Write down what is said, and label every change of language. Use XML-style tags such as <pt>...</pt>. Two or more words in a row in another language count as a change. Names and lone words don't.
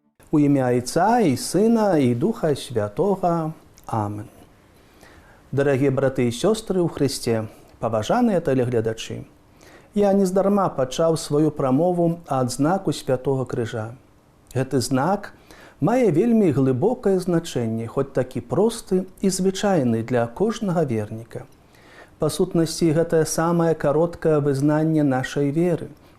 <uk>У ім'я Отця і Сина, і Духа Святого.</uk> <be>Амен.</be> <uk>Дорогі брати і сестри у Христі, поважаныя телеглядачі,</uk> <be>я нездарма пачаў сваю прамову ад знаку Святого Крыжа. Гэты знак мае вельмі глыбокае значэнне, хоць такі просты і звычайны для кожнага верніка. Па сутнасці, гэтае самае кароткае вызнанне нашай веры.</be>